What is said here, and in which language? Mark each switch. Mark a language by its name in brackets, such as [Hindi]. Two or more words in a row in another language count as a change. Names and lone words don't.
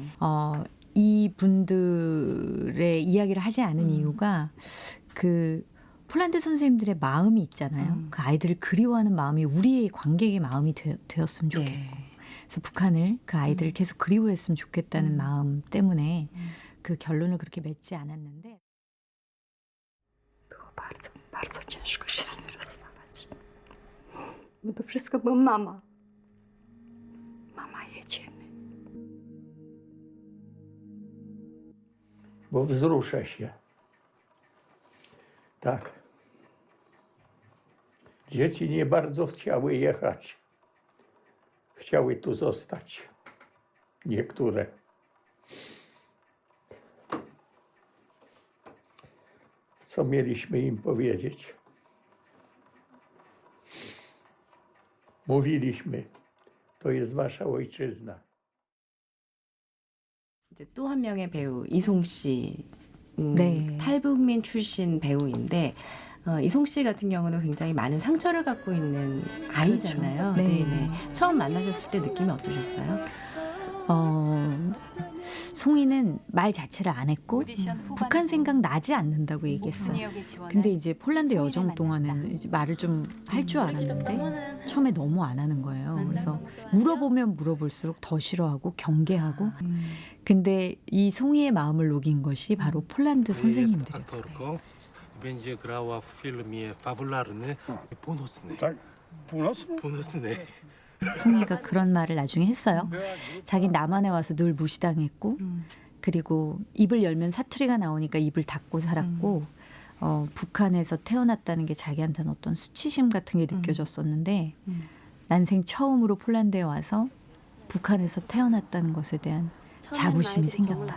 [Korean] 이 분들의 이야기를 하지 않은 이유가 그 폴란드 선생님들의 마음이 있잖아요. 그 아이들을 그리워하는 마음이 우리의 관객의 마음이 되었으면 좋겠고 그래서 북한을 그 아이들을 계속 그리워했으면 좋겠다는 마음 때문에 그 결론을 그렇게 맺지 않았는데 [Polish] Było bardzo, bardzo ciężko się z nimi rozstawać. Bo to wszystko była mama. Mama, jedziemy. Bo wzruszę się. Tak. Dzieci nie bardzo chciały jechać. Chciały tu zostać. Niektóre. Co mieliśmy im powiedzieć? Mówiliśmy, to jest wasza ojczyzna. [Korean] 이제 또 한 명의 배우 이송 씨, 네. 탈북민 출신 배우인데 이송 씨 같은 경우는 굉장히 많은 상처를 갖고 있는 아이잖아요. 그렇죠. 네. 네네. 처음 만나셨을 때 느낌이 어떠셨어요? 송이는 말 자체를 안 했고 북한 생각 나지 않는다고 얘기했어요. 근데 이제 폴란드 여정 동안은 이제 말을 좀 할 줄 알았는데 처음에 너무 안 하는 거예요. 그래서 물어보면 물어볼수록 더 싫어하고 경계하고. 근데 이 송이의 마음을 녹인 것이 바로 폴란드 선생님들이었어요. [Polish] Aktorką będzie grała w filmie fabularny Północny. Tak, północny? Północny. [Korean] 송이가 그런 말을 나중에 했어요. 자기 남한에 와서 늘 무시당했고 그리고 입을 열면 사투리가 나오니까 입을 닫고 살았고 북한에서 태어났다는 게 자기한테는 어떤 수치심 같은 게 느껴졌었는데 난생 처음으로 폴란드에 와서 북한에서 태어났다는 것에 대한 자부심이 생겼다.